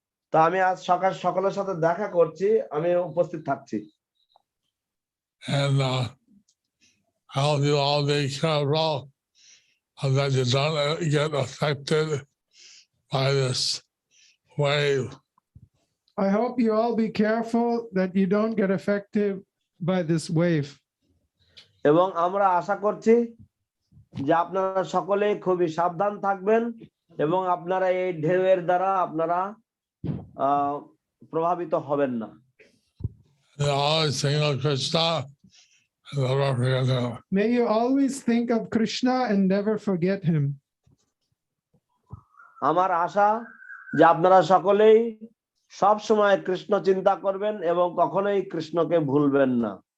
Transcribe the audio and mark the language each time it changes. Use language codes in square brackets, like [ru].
[bn] তো আমি আজ সকলের সাথে দেখা করছি, আমি উপস্থিত থাকছি। [en] And I hope you all be careful that you don't get affected by this wave. I hope you all be careful that you don't get affected by this wave. [bn] এবং আমরা আশা করছি যে আপনারা সকলেই খুবই সাবধান থাকবেন এবং আপনারা এই ঢেউয়ের দ্বারা আপনারা প্রভাবিত হবেন না। [en] And always think of Krishna and never forget him. May you always think of Krishna and never forget him. [bn] আমার আশা যে আপনারা সকলেই সব সময় কৃষ্ণ চিন্তা করবেন এবং কখনোই কৃষ্ণকে ভুলবেন না।